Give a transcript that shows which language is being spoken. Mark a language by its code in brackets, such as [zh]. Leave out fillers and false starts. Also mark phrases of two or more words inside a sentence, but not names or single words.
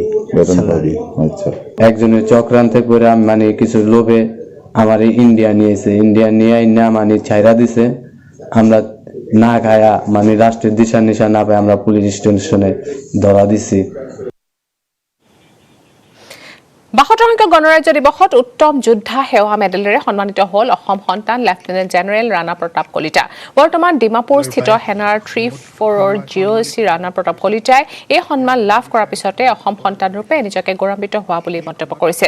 [bn] আচ্ছা একজনের চক্রান্তে করে আমি মানে কিছু লোভে আমার ইন্ডিয়া নিয়ে না মানে ছাইরা দিছে আমরা না খায়া মানে রাষ্ট্রের দিশা নিশা না পাই আমরা পুলিশ স্টেশনে ধরা দিছি [as] 72 সংখ্যক গণৰাজ্য দিৱসত উত্তম যোদ্ধা সেৱা মেডেলেৰে সন্মানিত হ'ল অসম সন্তান লেফটেনেণ্ট জেনেৰেল ৰাণা প্ৰতাপ কলিতা। বৰ্তমান ডিমাপুৰস্থিত সেনাৰ 34 GOC ৰাণা প্ৰতাপ কলিতাই এই সন্মান লাভ কৰাৰ পিছতে অসম সন্তান ৰূপে নিজকে গৌৰৱান্বিত হোৱা বুলি মন্তব্য কৰিছে।